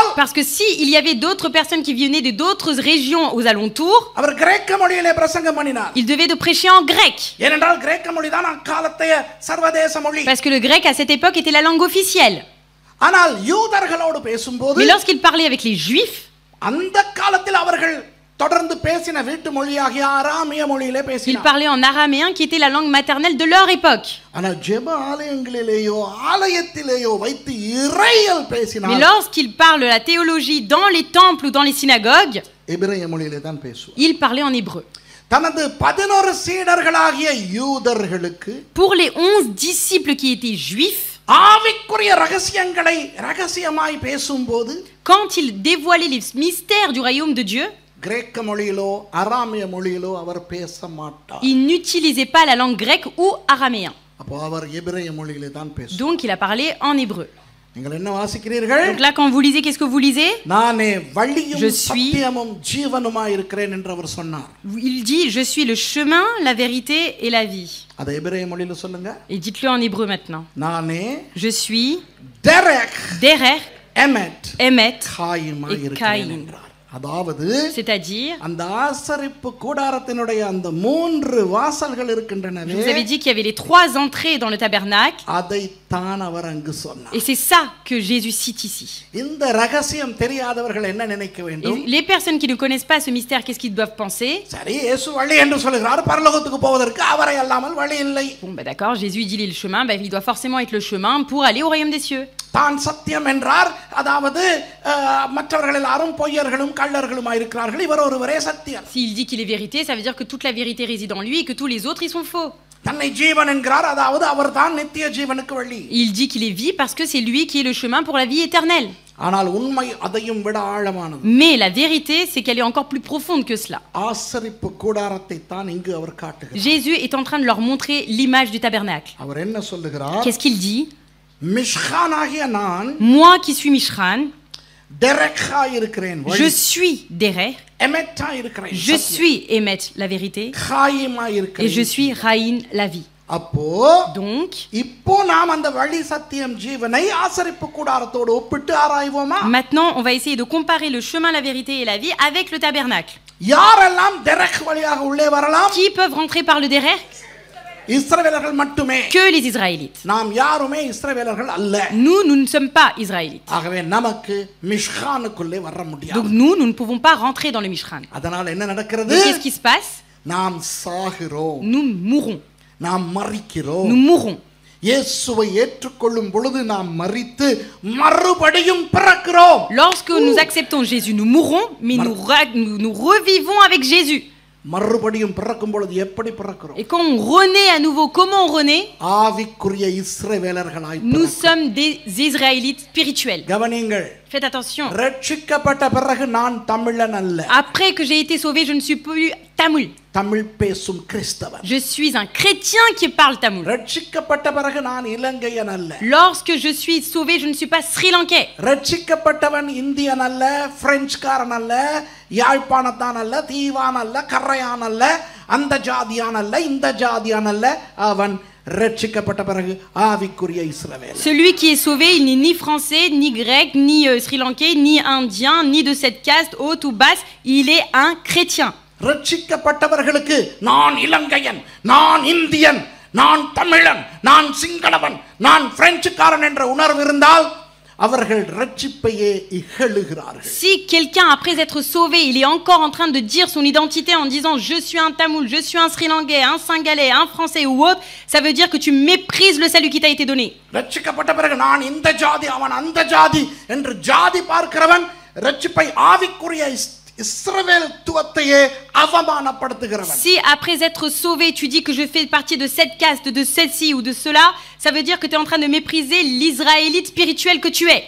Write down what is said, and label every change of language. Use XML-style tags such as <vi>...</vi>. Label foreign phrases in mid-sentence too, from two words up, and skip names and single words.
<fr>Parce que si il y avait d'autres personnes qui venaient d'autres régions aux alentours,</fr> <ta>அவர் கிரேக்க மொழியிலே பிரசங்கம் பண்ணினார்.</ta> <fr>il devait de prêcher en grec.</fr> <ta>ஏனென்றால் கிரேக்க மொழி தான் அக்காலத்தைய சர்வதேச மொழி.</ta> <fr>Parce que le grec à cette époque était la langue officielle.</fr> <ta>ஆனால் யூதர்களோடு பேசும்போது</ta> <fr>Mais lorsqu'il parlait avec les juifs,</fr> <ta>அந்த காலத்தில் அவர்கள் தொடர்ந்து பேசின வீட்டு மொழியாகிய அராமிய மொழியிலே</ta> <fr>il</fr> <ta>பேசினார்.</ta> <fr>parlait en araméen qui était la langue maternelle de leur époque.</fr> <ta>ஆனால் ஜெப ஆலயங்களிலேயோ ஆலயத்திலேயோ வைத்து இறையல்</ta> <fr>Mais</fr> <ta>பேசினார்.</ta> <fr>lorsqu'il parle la théologie dans les temples ou dans les synagogues,</fr> <ta>எபிரேய மொழியிலே தான் பேசுவார்.</ta> <fr>il parlait en hébreu.</fr> <ta>தனது 11 சீடர்களாகிய யூதர்களுக்கு</ta> <fr>Pour les 11 disciples qui étaient juifs,</fr> <ta>ஆவிக்குரிய ரகசியங்களை ரகசியமாய் பேசும்போது</ta> <fr>quand il dévoilait les mystères du royaume de Dieu,</fr> <ta>கிரேக்க மொழியிலோ அராமிய மொழியிலோ அவர் பேச மாட்டார்.</ta> <fr>il n'utilisait pas la langue grecque ou araméen.</fr> <ta>அப்போ அவர் எபிரேய மொழியிலே தான் பேசுவார்.</ta> <fr>Donc il a parlé en hébreu.</fr> <ta>நீங்கள் என்ன வாசிக்கிறீர்கள்?</ta> <fr>Donc là, quand vous lisez, qu'est-ce que vous lisez?</fr> <ta>நானே வழியும்</ta> <fr>Je suis-</fr> <ta>சத்தியமும் ஜீவனுமாய் இருக்கிறேன் என்று அவர் சொன்னார்.</ta> <fr>Il dit, je suis le chemin, la vérité et la vie.</fr> <ta>அதை எபிரேய மொழியில சொல்லுங்க.</ta> <fr>Et dites-le en hébreu maintenant.</fr> <ta>நானே</ta> <fr>Je suis</fr> <ta>டெரெக்</ta> <fr>Derer,</fr> <ta>எமெட்</ta> <fr>Emet</fr> <ta>காயிமாய்</ta> <fr>et</fr> <ta>இருக்கிறேன்</ta> <fr>Caïn.</fr> <ta>என்றார். அதாவது</ta> <fr>C'est-à-dire,</fr> <ta>அந்த ஆசரிப்பு கூடாரத்தினுடைய அந்த 3 வாசல்கள்</ta> <fr>je</fr> <ta>இருக்கின்றனவே,</ta> <fr>vous avais dit qu'il y avait les 3 entrées dans le tabernacle.</fr> <ta>அதை தான் அவர் அங்கு சொன்னார்.</ta> <fr>Et c'est ça que Jésus cite ici.</fr> <ta>இந்த ரகசியம் தெரியாதவர்கள் என்ன நினைக்க</ta> <fr>Et</fr> <ta>வேண்டும்?</ta> <fr>les personnes qui ne connaissent pas ce mystère, qu'est-ce qu'ils doivent penser?</fr> <ta>சரி, இயேசு வழி என்று சொல்கிறார், பரலோகத்துக்கு போவதற்கு அவரை அல்லாமல் வழி இல்லை.</ta> <fr>Bon, bah d'accord, Jésus dit il est le chemin, bah, il doit forcément être le chemin pour aller au royaume des cieux.</fr> <ta>தான் சத்தியம் என்றார், அதாவது மற்றவர்கள் எல்லாரும் பொய்யர்களும் கள்ளர்களுமாய் இருக்கிறார்கள், இவர் ஒருவரே சத்தியம்.</ta> <fr>S'il dit qu'il est vérité, ça veut dire que toute la vérité réside en lui et que tous les autres, ils sont faux.</fr> <ta>தன்னை ஜீவன் என்கிறார், அதாவது அவர் தான் நித்திய ஜீவனுக்கு வழி.</ta> <fr>Il dit qu'il est vie parce que c'est lui qui est le chemin pour la vie éternelle.</fr> <ta>ஆனால் உண்மை அதையும் விட ஆழமானது.</ta> <fr>Mais la vérité, c'est qu'elle est encore plus profonde que cela.</fr> <ta>ஆசரிப்பு கூடாரத்தை தான் இங்கு அவர் காட்டுகிறார்.</ta> <fr>Jésus est en train de leur montrer l'image du tabernacle.</fr> <ta>அவர் என்ன சொல்லுகிறார்?</ta> <fr>Qu'est-ce qu'il dit?</fr> <ta>மிஷ்கானாகிய நான்</ta> <fr>Moi qui suis Mishran,</fr> <ta>டெரெக்காய் இருக்கிறேன்,</ta> <fr>je suis Derer,</fr> <ta>எமெட்டாய் இருக்கிறேன்,</ta> <fr>je suis Emet, la vérité,</fr> <ta>காயிமாய்</ta> <fr>et je</fr> <ta>இருக்கிறேன்.</ta> <fr>suis Raïn, la vie.</fr> <ta>அப்போ</ta> <fr>Donc,</fr> <ta>இப்போ நாம் அந்த வழி சத்தியம் ஜீவனை ஆசரிப்பு கூடாரத்தோடு ஒப்பிட்டு ஆராய்வோமா?</ta> <fr>maintenant, on va essayer de comparer le chemin, la vérité et la vie avec le tabernacle.</fr> <ta>யாரெல்லாம் டெரெக் வழியாக உள்ளே வரலாம்?</ta> <fr>Qui peuvent rentrer par le Derer?</fr> <ta>இஸ்ரவேலர்கள் மட்டுமே.</ta> <fr>Que les Israélites.</fr> <ta>நாம் யாருமே இஸ்ரவேலர்கள் அல்ல.</ta> <fr>Nous ne sommes pas Israélites.</fr> <ta>ஆகவே நமக்கு மிஷ்கானுக்குள்ளே வர முடியாது.</ta> <fr>Donc nous ne pouvons pas rentrer dans le Mishran.</fr> <ta>அதனால் என்ன நடக்கிறது?</ta> <fr>Donc qu'est-ce qui se passe?</fr> <ta>நாம் சாகிறோம்,</ta> <fr>Nous mourrons.</fr> <ta>நாம் மரிக்கிறோம்.</ta> <fr>Nous mourrons.</fr> <ta>இயேசுவை ஏற்றுக்கொள்ளும் பொழுது நாம் மரித்து மறுபடியும் பிறக்கிறோம்.</ta> <fr>Lorsque nous acceptons Jésus, nous mourrons, mais nous revivons avec Jésus.</fr> <ta>மறுபடியும் பிறக்கும் பொழுது எப்படி பிறக்கிறோம்?</ta> <fr>Et quand on renaît à nouveau, comment on renaît?</fr> <ta>ஆவிக்குரிய இஸ்ரவேலர்களாய்</ta> <fr>Nous</fr> <ta>பிறக்கிறோம்.</ta> <fr>sommes des Israélites spirituels.</fr> <ta>கவனிங்கள்,</ta> <fr>Faites attention.</fr> <ta>ரட்சிக்கப்பட்ட பிறகு நான் தமிழன் அல்ல,</ta> <fr>Après que j'ai été sauvé, je ne suis plus tamoul.</fr> <ta>தமிழ் பேசும் கிறிஸ்தவன்.</ta> <fr>Je suis un chrétien qui parle tamoul.</fr> <ta>ரட்சிக்கப்பட்ட பிறகு நான் இலங்கையன் அல்ல,</ta> <fr>Lorsque je suis sauvé, je ne suis pas sri lankais.</fr> <ta>ரட்சிக்கப்பட்டவன் இந்தியன் அல்ல, பிரெஞ்சுக்காரன் அல்ல, யாழ்ப்பாணத்தான் அல்ல, தீவான் அல்ல, கரையான் அல்ல, அந்த ஜாதியான் அல்ல, இந்த ஜாதியான் அல்ல, அவன் ரட்சிக்கப்பட்ட பிறகு ஆவிக்குரிய இஸ்ரவேல்.</ta> <fr>Celui qui est sauvé, il n'est ni français, ni grec, ni sri-lankais, ni indien, ni de cette caste haute ou basse, il est un chrétien.</fr> <ta>ரட்சிக்கப்பட்டவர்களுக்கு நான் இலங்கையன், நான் இந்தியன், நான் தமிழன், நான் சிங்களவன், நான் பிரெஞ்சுக்காரன் என்ற உணர்வு இருந்தால் அவர்கள் ரட்சிப்பையே இகழுகிறார்கள்.</ta> <fr>Si quelqu'un, après être sauvé, il est encore en train de dire son identité en disant je suis un tamoul, je suis un sri-lankais, un singalais, un français ou autre, ça veut dire que tu méprises le salut qui t'a été donné.</fr> <ta>ரட்சிக்கப்பட்ட பிறகு நான் இந்த ஜாதி அவன் அந்த ஜாதி என்று ஜாதி பார்க்கிறவன் ரட்சிப்பை ஆவிக்குரிய இஸ்ரவேல்த்துவத்தையே அவமானப்படுத்துகிறவன்.</ta> <fr>Si après être sauvé, tu dis que je fais partie de cette caste, de celle-ci ou de cela, ça veut dire que tu es en train de mépriser l'israélite spirituel que tu es.</fr>